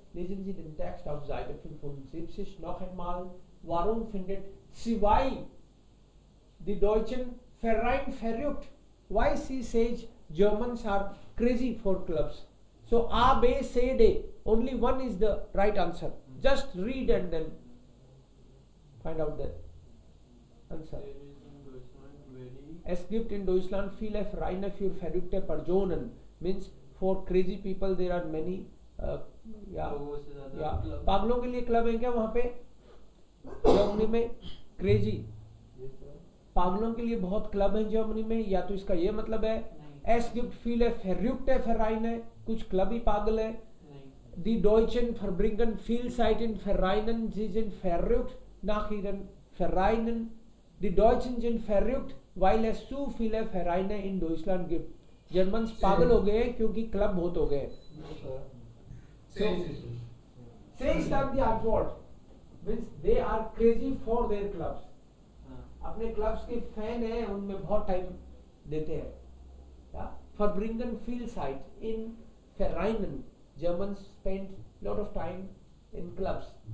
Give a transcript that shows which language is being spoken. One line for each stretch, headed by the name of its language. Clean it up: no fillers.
German: Lesen Sie den Text auf Seite 75 noch einmal. Warum findet zwei die Deutschen Verein verrückt?
English: Why she says Germans are crazy for clubs? So A, B, C, D. Only one is the right answer. Just read and then find out the answer. There is in Deutschland very
German: Es gibt in Deutschland viele Vereine für verrückte Personen.
English: Means for crazy people there are many. Yeah.
Hindi: लोगों से ज़्यादा या
English: club.
Hindi: पागलों के लिए club है क्या वहाँ पे जर्मनी में?
English: Crazy Yes, sir.
Hindi: पागलों के लिए बहुत क्लब है जर्मनी में, या तो इसका ये मतलब है नहीं।
German: एस गिफ्ट फील verrückte Vereine,
Hindi: कुछ क्लब ही पागल है. नहीं।
German: Die Deutschen verbringen viel Zeit in Vereinen, sie sind verrückt nach ihren Vereinen. Die Deutschen sind verrückt, weil es zu viele Vereine in Deutschland gibt.
Hindi: Germans पागल हो गए क्योंकि club बहुत हो गए.
English: Yes, sir. Say is not the Antwort. Means they are crazy for their clubs.
Hindi: हाँ। अपने clubs के फैन हैं, उनमें बहुत टाइम देते हैं.
German: Verbringen viel Zeit in Vereinen.
English: Germans spend lot of time in clubs.